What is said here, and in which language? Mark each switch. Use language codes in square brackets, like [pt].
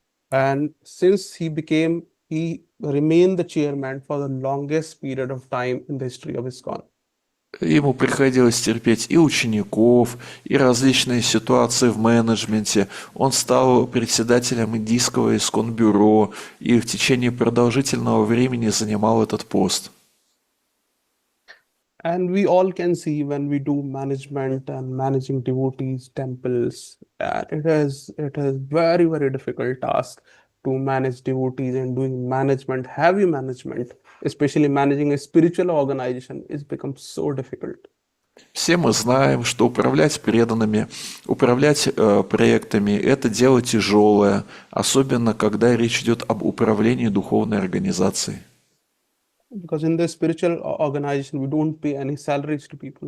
[en] And since he remained the chairman for the longest period of time in the history of ISKCON. [ru] Ему приходилось терпеть и учеников, и различные ситуации в менеджменте. Он стал председателем индийского искон-бюро и в течение продолжительного времени занимал этот пост. [en] And we all can see when we do management and managing devotees, temples, it is very, very difficult task to manage devotees and doing management, heavy management, especially managing a spiritual organization, is become so difficult. [ru] Все мы знаем, что управлять преданными, управлять проектами – это дело тяжелое, особенно когда речь идет об управлении духовной организацией. [en] Because in the spiritual organization, we don't pay any salaries to people.